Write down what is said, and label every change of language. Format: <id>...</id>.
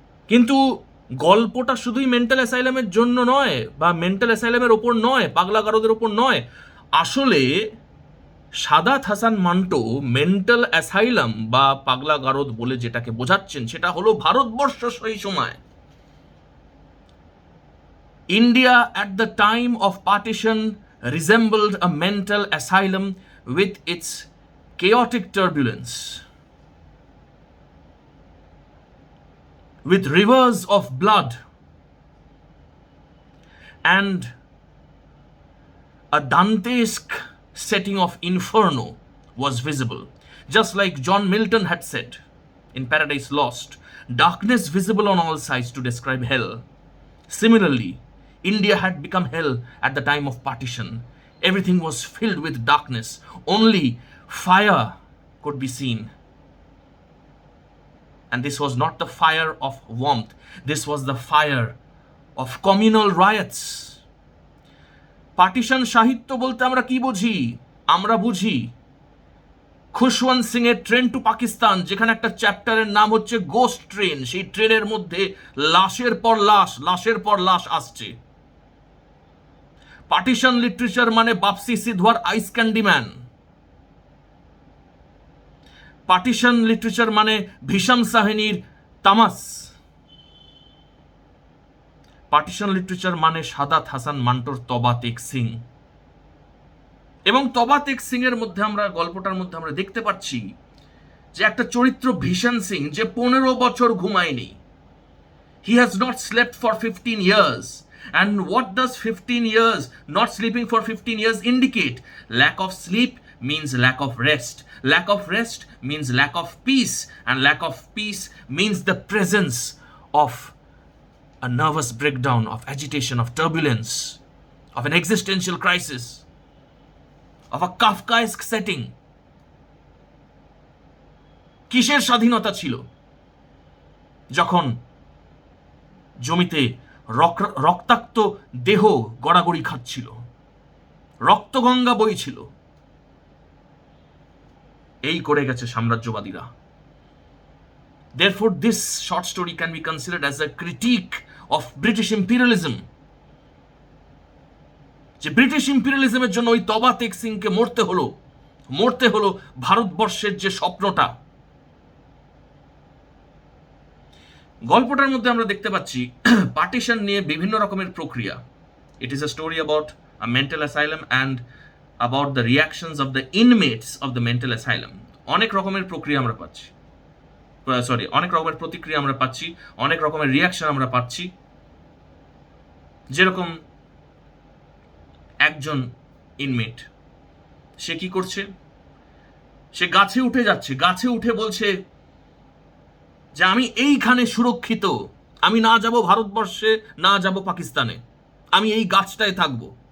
<bn>কিন্তু গল্পটা শুধুই মেন্টাল অ্যাসাইলামের জন্য নয়, বা মেন্টাল অ্যাসাইলামের ওপর নয়, পাগলা গারদের ওপর নয়। আসলে সাদাত হাসান মান্টো মেন্টাল অ্যাসাইলাম বা পাগলা গারদ বলে যেটাকে বোঝাচ্ছেন, সেটা হলো ভারতবর্ষ সেই সময়।</bn> <en>India at the time of partition resembled a mental asylum with its chaotic turbulence, with rivers of blood and a Dantesque setting of inferno was visible. Just like John Milton had said in Paradise Lost, darkness visible on all sides to describe hell. Similarly, India had become hell at the time of partition. Everything was filled with darkness. Only fire could be seen. And this was not the fire of warmth. This was the fire of communal riots.</en> <bn>Partition সাহিত্য বলতে আমরা কি বুঝি? আমরা বুঝি খুশওয়ন্ত সিং এর train two Pakistan, যেখানে একটা চ্যাপ্টারের নাম হচ্ছে গোস্ট ট্রেন। সেই ট্রেনের মধ্যে লাশের পর লাশ, লাশের পর লাশ আসছে। পার্টিশন লিটারেচার মানে বাপসি সিধওয়ার আইস ক্যান্ডি ম্যান। পার্টিশন লিটারেচার মানে ভীষম সাহনির তামাস। পার্টিশন লিটারেচার মানে সাদাত হাসান মান্টোর তবা তেগ সিং। এবং তবা তেগ সিং এর মধ্যে আমরা, গল্পটার মধ্যে আমরা দেখতে পাচ্ছি যে একটা চরিত্র ভীষণ সিং, যে 15 বছর ঘুমায়নি।</bn> <en>He has not slept for 15 years. And what does 15 years, not sleeping for 15 years, indicate? Lack of sleep means lack of rest. Lack of rest means lack of peace. And lack of peace means the presence of a nervous breakdown, of agitation, of turbulence, of an existential crisis, of a Kafkaesque setting.</en> <bn>কিসের স্বাধীনতা ছিল যখন জমিতে রক্তাক্ত দেহ গড়াগড়ি খাচ্ছিল, রক্তগঙ্গা বইছিল? এই করে গেছে সাম্রাজ্যবাদীরা।</bn> <en>Therefore, this short story can be considered as a critique of British imperialism.</en> <bn>যে ব্রিটিশ ইম্পেরিয়ালিজমের জন্য ওই তবা তেগ সিংকে মরতে হলো ভারতবর্ষের যে স্বপ্নটা। গল্পটার মধ্যে আমরা দেখতে পাচ্ছি পার্টিশন নিয়ে বিভিন্ন রকমের প্রক্রিয়া।</bn> <en>It is a story about a mental asylum and about the reactions of the inmates of the mental asylum.</en> <bn>অনেক রকমের প্রক্রিয়া আমরা পাচ্ছি, অনেক রকমের প্রতিক্রিয়া আমরা পাচ্ছি, অনেক রকমের রিয়াকশন আমরা পাচ্ছি। যেরকম একজন ইনমেট, সে কি করছে, সে গাছে উঠে যাচ্ছে, গাছে উঠে বলছে যে আমি এইখানে সুরক্ষিত, আমি না যাব ভারতবর্ষে, না যাব পাকিস্তানে, আমি এই গাছটায় থাকবো।</bn>